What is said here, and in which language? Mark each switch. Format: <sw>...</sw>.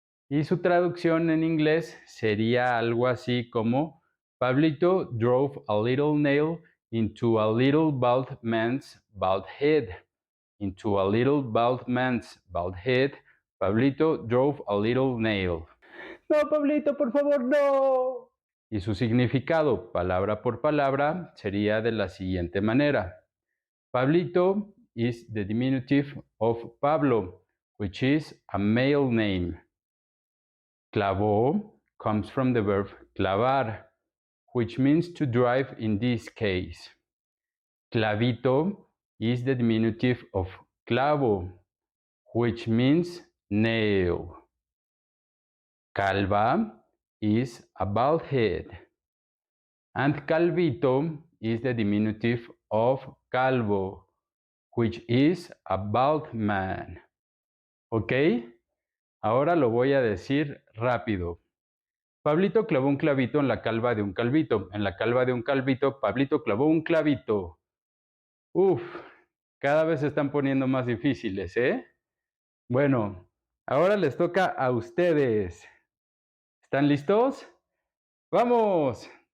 <es>Y su traducción en inglés sería algo así como</es> <en>Pablito drove a little nail into a little bald man's bald head. Into a little bald man's bald head, Pablito drove a little nail.</en> <es>No, Pablito, por favor, no. Y su significado, palabra por palabra, sería de la siguiente manera.</es> <en>Pablito is the diminutive of Pablo, which is a male name. Clavó comes from the verb clavar, which means to drive in this case. Clavito is the diminutive of clavo, which means nail. Calva is a bald head. And calvito is the diminutive of calvo, which is a bald man. ¿Ok?</en> <es>Ahora lo voy a decir rápido. Pablito clavó un clavito en la calva de un calvito. En la calva de un calvito, Pablito clavó un clavito. Uf, cada vez se están poniendo más difíciles, ¿eh? Bueno, ahora les toca a ustedes. ¿Están listos? ¡Vamos!</es>